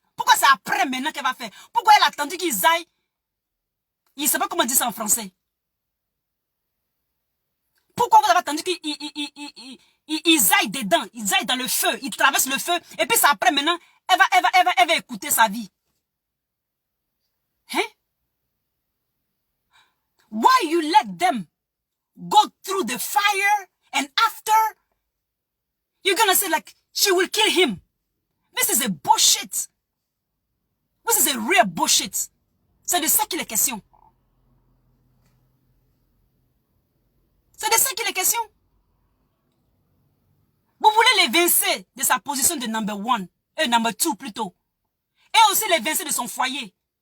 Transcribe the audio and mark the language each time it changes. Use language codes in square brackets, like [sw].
[fr] Pourquoi c'est après maintenant qu'elle va faire? Pourquoi elle a attendu qu'ils aillent? Il ne sait pas comment dire ça en français. Pourquoi vous avez attendu qu'ils aillent dedans, ils aillent dans le feu, ils traversent le feu, et puis c'est après maintenant, elle va écouter sa vie. Hein? [en] Why you let them go through the fire and after you're gonna say like she will kill him? This is a bullshit. This is a real bullshit. [fr] C'est de ça qu'il est question. C'est de ça qu'il est question. Vous voulez l'évincer de sa position de number 2 plutôt. et aussi l'évincer de son foyer.